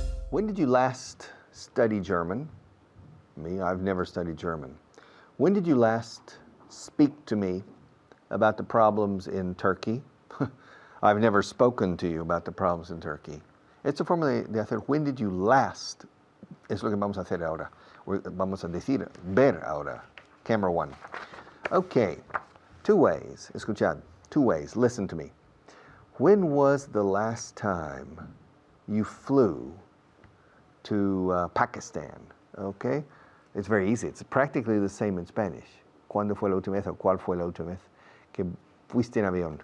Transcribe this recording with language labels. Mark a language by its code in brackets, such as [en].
[en] When did you last study German? Me, I've never studied German. When did you last speak to me about the problems in Turkey? I've never spoken to you about the problems in Turkey. [es] Esta forma de hacer when did you last es lo que vamos a hacer ahora. Vamos a decir ver ahora. [en] Camera 1. Okay, 2 ways. [es] Escuchad. [en] 2 ways. Listen to me. When was the last time you flew to Pakistan? Okay? It's very easy. It's practically the same in Spanish. [es] ¿Cuándo fue la última vez o cuál fue la última vez que fuiste en avión?